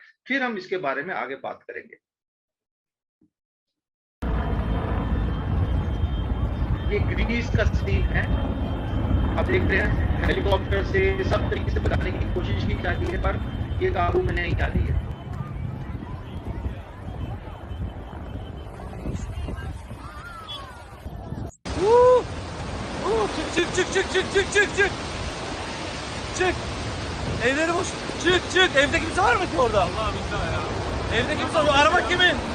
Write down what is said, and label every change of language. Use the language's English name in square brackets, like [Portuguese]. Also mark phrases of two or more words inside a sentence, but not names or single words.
[Hindi] फिर हम इसके बारे में आगे बात करेंगे। ये ग्रीस का सीन है, आप देख रहे हैं, हेलीकॉप्टर से सब तरीके से बताने की कोशिश की जाती है पर ये काबू में नहीं आ रही है। [Turkish] Çık. Evleri boş. Çık. Evde kimse var mı ki orada? Allah billah ya. Evde kimse var. O araba kimin?